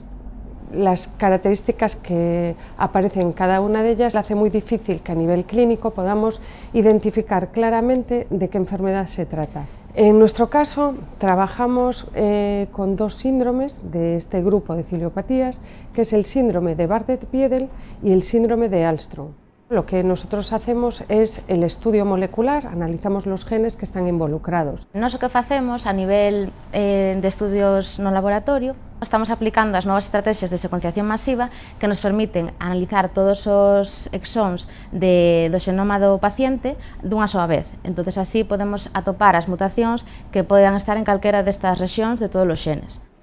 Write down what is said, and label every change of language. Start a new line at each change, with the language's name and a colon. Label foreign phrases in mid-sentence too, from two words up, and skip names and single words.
Spanish: Las características que aparecen en cada una de ellas hace muy difícil que a nivel clínico podamos identificar claramente de qué enfermedad se trata. En nuestro caso trabajamos con dos síndromes de este grupo de ciliopatías, que es el síndrome de Bardet-Biedl y el síndrome de Ahlstrom. Lo que nosotros hacemos es el estudio molecular, analizamos los genes que están involucrados.
Galician: Nós o que facemos a nivel de estudios no laboratorio, estamos aplicando as novas estrategias de secuenciación masiva que nos permiten analizar todos os exóns do xenoma do paciente dunha soa vez.
Spanish: Entonces así podemos
Galician: atopar as mutacións que poden estar en calquera destas rexións de todos os xenes.